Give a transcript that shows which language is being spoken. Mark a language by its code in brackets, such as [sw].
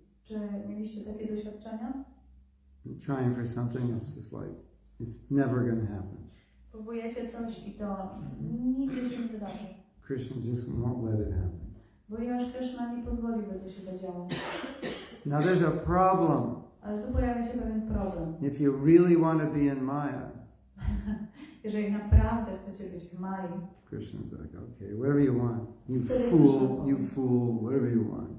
[pl] Czy mieliście takie doświadczenia? [en] trying for something, it's just like, it's never going to happen. [pl] Próbujecie coś i to nigdy się nie wydarzy. [en] Krishna just won't let it happen. [pl] Ponieważ Krishna nie pozwoli, by to się zadziało. [en] Now there's a problem. [pl] Ale tu pojawia się pewien problem. [en] If you really want to be in Maya, [pl] Jeżeli naprawdę chcecie być w Mai, [en] Krishna's like, okay, whatever you want. You fool, whatever you want.